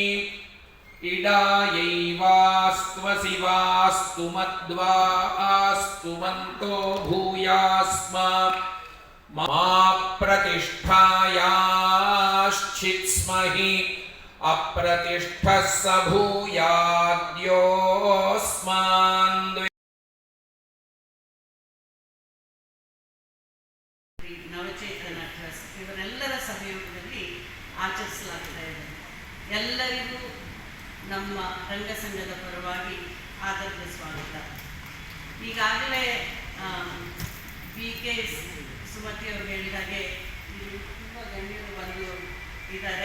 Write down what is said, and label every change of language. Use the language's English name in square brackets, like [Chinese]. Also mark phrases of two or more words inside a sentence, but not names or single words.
[Sanskrit] इडायैवास्त्वसि वास्तु मद्वा आस्तुवन्तो भूयास्म मा प्रतिष्ठायाश्चित्स्महि अप्रतिष्ठः स भूयाद्योऽस्मान्. [Kannada] ನವಚೇತನ ಟ್ರಸ್ಟ್ ಇವರೆಲ್ಲರ ಸಹಯೋಗದಲ್ಲಿ ಆಚರಿಸಲಾಗ್ತಾ ಇದೆ. ಎಲ್ಲರಿಗೂ ನಮ್ಮ ರಂಗಸಂಘದ ಪರವಾಗಿ ಆದರದ ಸ್ವಾಗತ. ಈಗಾಗಲೇ ಬಿ ಕೆ ಸುಮತಿ ಅವರು ಹೇಳಿದ ಹಾಗೆ ತುಂಬ ಗಣ್ಯರು ಬಂದು ಇದ್ದಾರೆ.